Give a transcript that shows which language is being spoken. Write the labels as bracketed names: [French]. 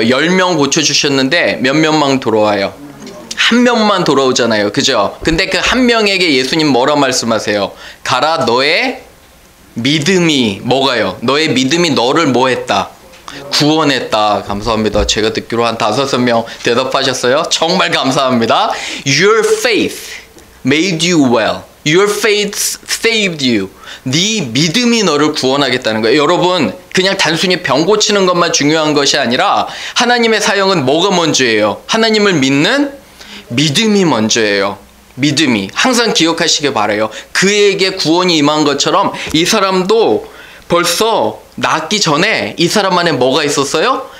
[Korean] 10명 고쳐주셨는데 몇 명만 돌아와요? 한 명만 돌아오잖아요. 그죠? 근데 그 한 명에게 예수님 뭐라 말씀하세요? 가라, 너의 믿음이 뭐가요? 너의 믿음이 너를 뭐 했다? 구원했다. 감사합니다. 제가 듣기로 한 5명 대답하셨어요. 정말 감사합니다. [English] Your faith made you well. Your faith saved you. [Korean] 네 믿음이 너를 구원하겠다는 거예요. 여러분, 그냥 단순히 병 고치는 것만 중요한 것이 아니라 하나님의 사역은 뭐가 먼저예요? 하나님을 믿는 믿음이 먼저예요. 믿음이. 항상 기억하시길 바라요. 그에게 구원이 임한 것처럼 이 사람도 벌써 낫기 전에 이 사람 안에 뭐가 있었어요?